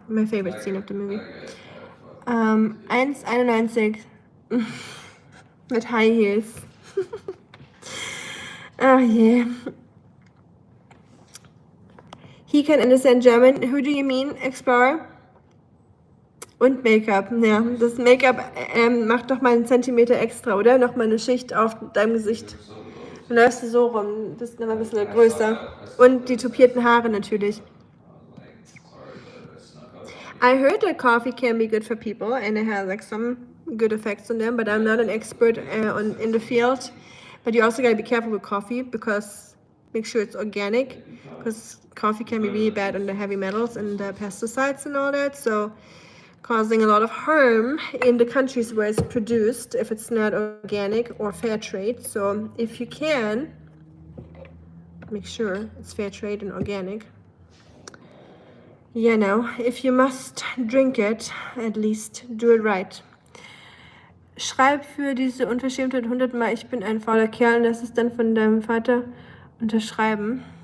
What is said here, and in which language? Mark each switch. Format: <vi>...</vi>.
<en>My favorite scene of the movie.</en> <de>1,91 mit High Heels.</de> <en>Oh yeah. He can understand German. Who do you mean, Explorer?</en> <de>Und Make-up, ja. Das Make-up macht doch mal einen Zentimeter extra, oder? Noch mal eine Schicht auf deinem Gesicht. Dann läufst du so rum, bist noch mal ein bisschen größer. Und die tupierten Haare natürlich.</de> <en>I heard that coffee can be good for people and it has like some good effects on them, but I'm not an expert in the field. But you also gotta be careful with coffee because make sure it's organic, because coffee can be really bad on the heavy metals and the pesticides and all that. So causing a lot of harm in the countries where it's produced if it's not organic or fair trade. So if you can, make sure it's fair trade and organic. You know, if you must drink it, at least do it right.</en> <de>Schreib für diese Unverschämtheit 100-mal, ich bin ein fauler Kerl, und das ist dann von deinem Vater unterschreiben.</de>